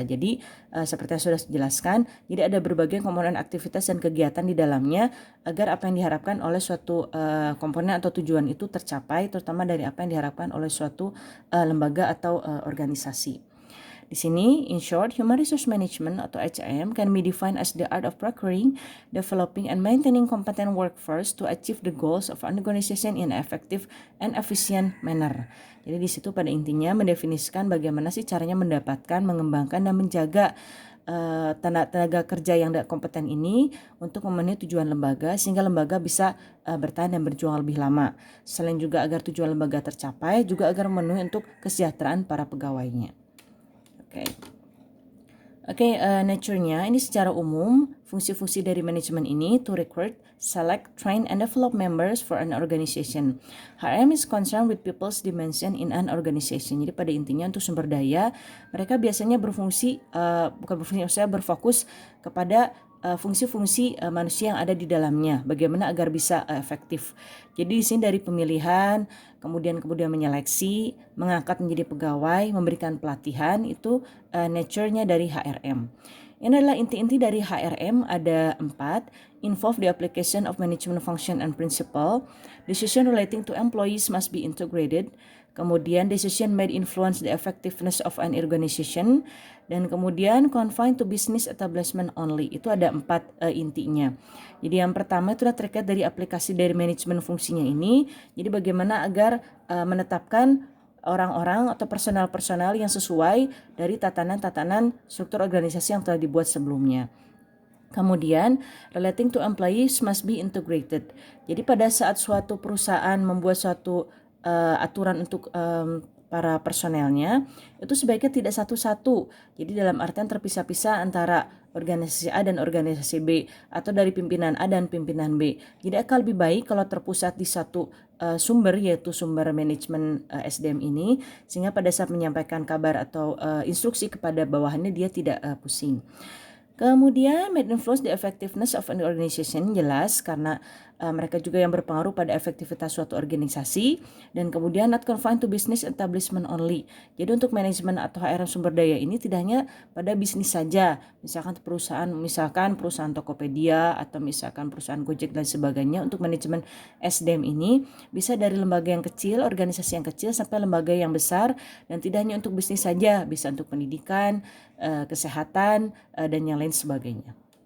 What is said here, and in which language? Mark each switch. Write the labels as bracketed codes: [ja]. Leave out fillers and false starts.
[id] Jadi seperti yang sudah dijelaskan, jadi ada berbagai komponen aktivitas dan kegiatan di dalamnya agar apa yang diharapkan oleh suatu komponen atau tujuan itu tercapai, terutama dari apa yang diharapkan oleh suatu lembaga atau organisasi. Di sini, [en] in short, human resource management atau HRM can be defined as the art of procuring, developing, and maintaining competent workforce to achieve the goals of an organization in an effective and efficient manner. [id] Jadi di situ pada intinya mendefinisikan bagaimana sih caranya mendapatkan, mengembangkan, dan menjaga tenaga kerja yang kompeten ini untuk memenuhi tujuan lembaga sehingga lembaga bisa bertahan dan berjuang lebih lama. Selain juga agar tujuan lembaga tercapai, juga agar memenuhi untuk kesejahteraan para pegawainya. Oke, nature-nya ini secara umum fungsi-fungsi dari manajemen ini [en] to recruit, select, train, and develop members for an organization. HRM is concerned with people's dimension in an organization. [id] Jadi pada intinya untuk sumber daya, mereka biasanya berfokus kepada fungsi-fungsi manusia yang ada di dalamnya, bagaimana agar bisa efektif. Jadi di sini dari pemilihan, kemudian menyeleksi, mengangkat menjadi pegawai, memberikan pelatihan, itu nature-nya dari HRM. Ini adalah inti-inti dari HRM, ada 4. [en] Involve the application of management function and principle. Decision relating to employees must be integrated. Kemudian decision may influence the effectiveness of an organization. [id] Dan kemudian [en] confined to business establishment only. [id] Itu ada 4 intinya. Jadi yang pertama itu adalah terkait dari aplikasi dari manajemen fungsinya ini. Jadi bagaimana agar menetapkan orang-orang atau personal-personal yang sesuai dari tatanan-tatanan struktur organisasi yang telah dibuat sebelumnya. [en] Kemudian, relating to employees must be integrated. [id] Jadi pada saat suatu perusahaan membuat suatu aturan untuk para personelnya, itu sebaiknya tidak satu-satu. Jadi dalam artian terpisah-pisah antara organisasi A dan organisasi B, atau dari pimpinan A dan pimpinan B. Jadi akan lebih baik kalau terpusat di satu sumber, yaitu sumber manajemen SDM ini, sehingga pada saat menyampaikan kabar atau instruksi kepada bawahannya dia tidak pusing. Kemudian [en] may influence the effectiveness of an organization, [id] jelas karena mereka juga yang berpengaruh pada efektivitas suatu organisasi. Dan kemudian [en] not confined to business establishment only. [id] Jadi untuk manajemen atau HRM sumber daya ini tidak hanya pada bisnis saja, misalkan perusahaan Tokopedia atau misalkan perusahaan Gojek dan sebagainya. Untuk manajemen SDM ini bisa dari lembaga yang kecil, organisasi yang kecil sampai lembaga yang besar, dan tidak hanya untuk bisnis saja, bisa untuk pendidikan, kesehatan, dan yang lain sebagainya.